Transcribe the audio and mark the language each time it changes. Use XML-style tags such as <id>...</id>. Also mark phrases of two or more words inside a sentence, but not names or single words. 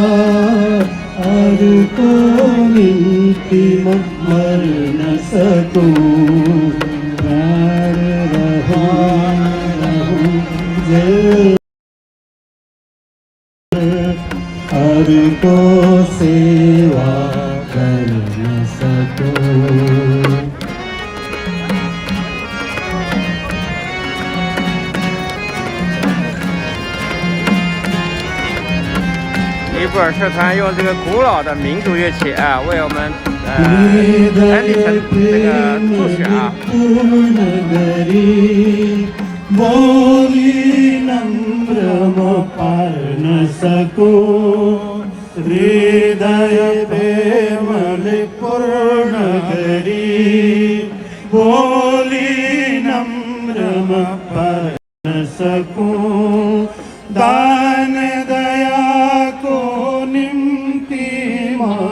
<ne>अरूको निम्ति म मर्न सकूं अरूको सेवा गर्न सकूं।</ne> <zh>尼泊尔社团用这个古老的民族乐器啊，为我们安迪城这个助选啊。</zh> <ne>बोली नम्र म पार्न सकूं हृदय प्रेमले पूर्ण गरी बोली नम्र म पार्न सकूं दान दयाको निम्ति म</ne>